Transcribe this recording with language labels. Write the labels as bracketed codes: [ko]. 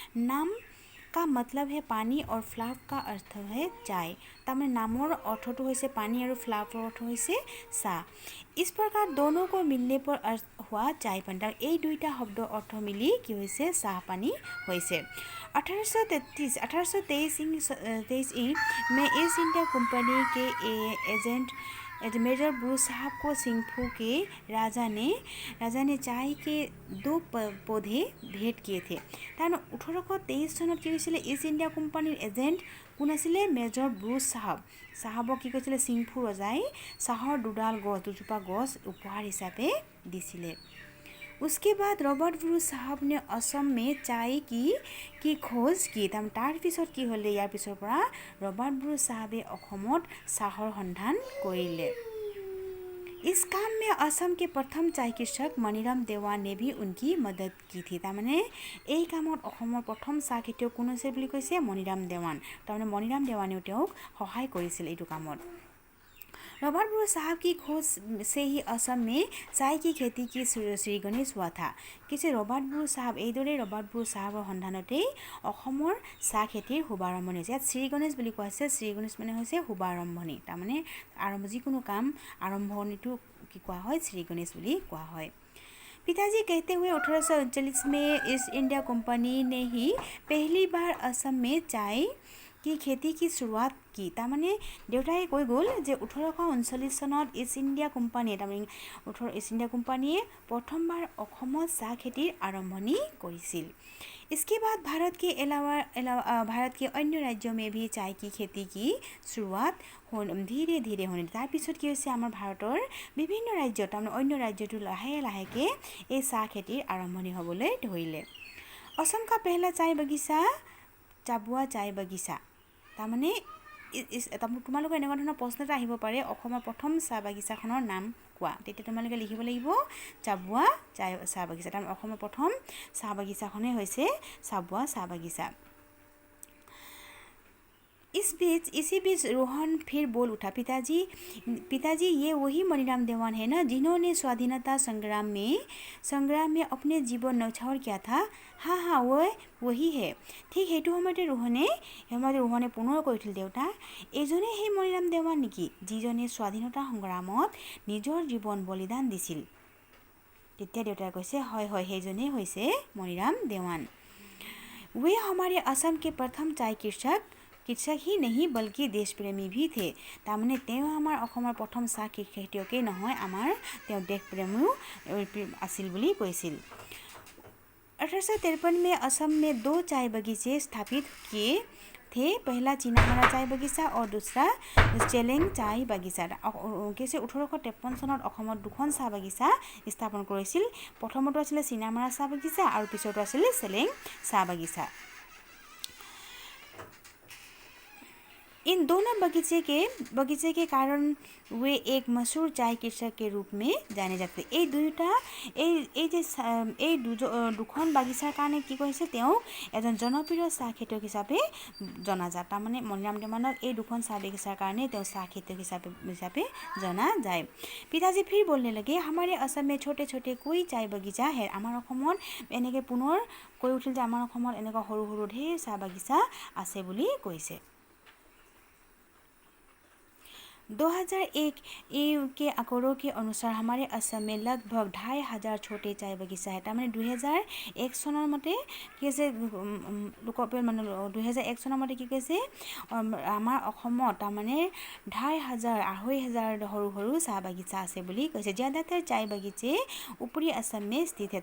[hi] নাম का मतलब है पानी और फ्लाप का अर्थ है चाय। [as] তাৰমানে নামৰ অৰ্থটো হৈছে পানী আৰু ফ্লাপৰ অৰ্থ হৈছে চাহ। [hi] इस प्रकार दोनों को मिलने पर अर्थ हुआ चाय पानी। [as] এই দুইটা শব্দ অৰ্থ মিলি কি হৈছে? চাহ পানী হৈছে। [hi] 1823 में ईस्ट इंडिया कंपनी के एजेंट मेजर ब्रूस साहब को सिंघफू के राजा ने चाय के 2 पौधे भेंट किए थे। [as] তাৰমানে 1823 চনত কি হৈছিলে? ইষ্ট ইণ্ডিয়া কোম্পানীৰ এজেণ্ট কোন আছিলে? মেজৰ ব্ৰুচ চাহাবক কি কৈছিলে? সিংফু ৰজাই চাহৰ দুজোপা গছ উপহাৰ হিচাপে দিছিলে। [hi] उसके बाद रॉबर्ट ब्रूस साहब ने असम में चाय की खोज की। [as] তাৰ পিছত কি হ'লে? ইয়াৰ পিছৰ পৰা ৰবাৰ্ট ব্ৰুচ সাহাবে অসমত চাহৰ সন্ধান কৰিলে। [hi] इस काम में असम के प्रथम चाय कृषक मणिराम देवान ने भी उनकी मदद की थी। [as] তাৰমানে এই কামত অসমৰ প্ৰথম চাহ খেতিয়ক কোন আছিল বুলি কৈছে? মণিৰাম দেৱান। তাৰমানে মণিৰাম দেৱানেও তেওঁক সহায় কৰিছিল এইটো কামত। [hi] रॉबर्ट ब्रूस साहब की खोज से ही असम में चाय की खेती की श्रीगणेश हुआ था। किसी रॉबर्ट ब्रूस साहब [as] এইদৰে ৰবাৰ্ট ব্ৰুচ সাহাবৰ সন্ধানতেই অসমৰ চাহ খেতিৰ শুভাৰম্ভণি হৈছে। ইয়াত শ্ৰীগণেশ বুলি কোৱা হৈছে। শ্ৰীগণেশ মানে হৈছে শুভাৰম্ভণি। তাৰমানে যিকোনো কাম আৰম্ভণিটো কি কোৱা হয়? শ্ৰীগণেশ বুলি কোৱা হয়। [hi] पिताजी कहते हुए 1839 में ईस्ट इंडिया कंपनी ने ही पहली बार असम में चाय की खेती की शुरुआत की। [as] তাৰমানে দেউতাই কৈ গ'ল যে 1839 চনত ইষ্ট ইণ্ডিয়া কোম্পানীয়ে ইষ্ট ইণ্ডিয়া কোম্পানীয়ে প্ৰথমবাৰ অসমত চাহ খেতিৰ আৰম্ভণি কৰিছিল। [hi] इसके बाद भारत के अलावा भारत के अन्य राज्यों में भी चाय की खेती की शुरुआत धीरे धीरे होने। [as] তাৰ পিছত কি হৈছে? আমাৰ ভাৰতৰ বিভিন্ন ৰাজ্যত তাৰমানে অন্য ৰাজ্যটো লাহেকৈ এই চাহ খেতিৰ আৰম্ভণি হ'বলৈ ধৰিলে। [hi] असम का पहला चाय बगीचा [as] চাবুৱা চায় বাগিচা। তাৰমানে তোমালোকৰ এনেকুৱা ধৰণৰ প্ৰশ্ন এটা আহিব পাৰে, অসমৰ প্ৰথম চাহ বাগিচাখনৰ নাম কোৱা। তেতিয়া তোমালোকে লিখিব লাগিব চাবুৱা চাহ বাগিচা। তাৰমানে অসমৰ প্ৰথম চাহ বাগিচাখনেই হৈছে চাবুৱা চাহ বাগিচা। [hi] इसी बीच रोहन फिर बोल उठा, पिताजी ये वही मणिराम देवान है ना जिन्होंने स्वाधीनता संग्राम में अपने जीवन न्यौछावर किया था। हाँ वही है। [as] ঠিক সেইটো সময়তে ৰোহনে পুনৰ কৈছিল, দেউতা এইজনে সেই মণিৰাম দেৱান নেকি যিজনে স্বাধীনতা সংগ্ৰামত নিজৰ জীৱন বলিদান দিছিল? তেতিয়া দেউতাই কৈছে হয় সেইজনেই হৈছে মণিৰাম দেৱান। [hi] वे हमारे असम के प्रथम चाय कृषक ही नहीं बल्कि देशप्रेमी भी थे। [as] তাৰমানে তেওঁ আমাৰ অসমৰ প্ৰথম চাহ খেতিয়কেই নহয়, আমাৰ তেওঁ দেশপ্ৰেমীও আছিল বুলি কৈছিল। [hi] 1853 में असम में 2 चाय बगीचे स्थापित किए थे। पहला चीनामारा चाय बगीचा और दूसरा [as] চেলেং চায় বাগিচা। 1853 চনত অসমত 2খন চাহ বাগিচা স্থাপন কৰিছিল। প্ৰথমটো আছিলে চীনামাৰা চাহ বাগিচা আৰু পিছৰটো আছিলে চেলেং চাহ বাগিচা। इन दोनों बगीचे के कारण वे एक मशहूर चाय कृषक के रूप में जाने जाते। এই দুখন বাগিচাৰ কাৰণে কি কৈছে? তেওঁ এজন জনপ্ৰিয় চাহ খেতিয়ক হিচাপে জনাজাত। তাৰমানে মণিৰাম দেৱানক এই দুখন চাহ বাগিচাৰ কাৰণে তেওঁ চাহ খেতিয়ক হিচাপে জনা যায়। [hi] পিতাজী ফিৰ बोलने लगे, हमारे असम में छोटे छोटे कोई चाय बगीचा है। [as] আমাৰ অসমত এনেকৈ পুনৰ কৈ উঠিল যে আমাৰ অসমত এনেকুৱা সৰু সৰু ঢেৰ চাহ বাগিচা আছে বুলি কৈছে। [hi] 2001 के आंकड़ों के अनुसार हमारे असम में लगभग 2,500 छोटे चाय बगीचा है। [as] তাৰমানে 2001 চনৰ মতে কি আছে লোকপ্ৰিয় মানে 2001 চনৰ মতে কি কৈছে আমাৰ অসমত তাৰমানে 2,500 সৰু সৰু চাহ বাগিচা আছে বুলি কৈছে। [hi] ज़्यादातर चाय बगीचे ऊपरी असम में स्थित है।